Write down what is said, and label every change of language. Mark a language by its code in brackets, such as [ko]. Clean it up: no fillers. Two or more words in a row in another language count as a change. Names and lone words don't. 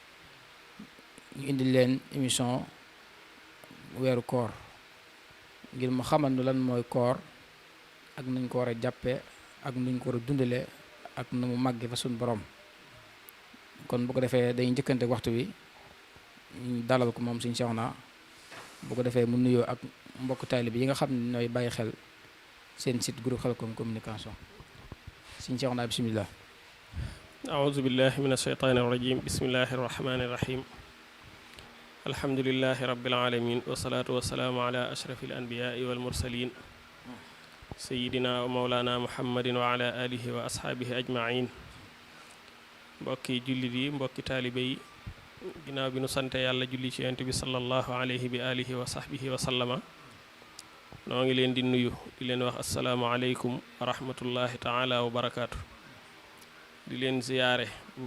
[wo] ñu indi leen émission weeru koor ngir mu xamal nu lan mooy koor ak nuñ ko war a jàppee ak nuñ ko war a dundalee ak nu mu màggee fa suñu borom kon bu ko defee dañuy njëkkante waxtu wi ñu dalal ko moom Sëriñ Cheikhouna bu ko defee mu nuyoo ak mbokk taalibe yi nga xam ne ñooy bàyyi xel seen site groupe Khelcom communication Sëriñ Cheikhouna bismillah [ar] أعوذ بالله من الشيطان الرجيم بسم الله الرحمن الرحيم الحمد لله رب العالمين والصلاة والسلام على أشرف الأنبياء والمرسلين سيدنا ومولانا محمد وعلى آله وأصحابه أجمعين [wo] mbokki jullit yi mbokki taalibe yi ginnaaw bi nu sante yàlla julli ci yonent bi [ar] صلى الله عليه وعلى آله وصحبه وسلم [wo] noo ngi leen di nuyu di leen wax [ar] السلام عليكم ورحمة الله تعالى وبركاته [wo] di leen ziyaare bu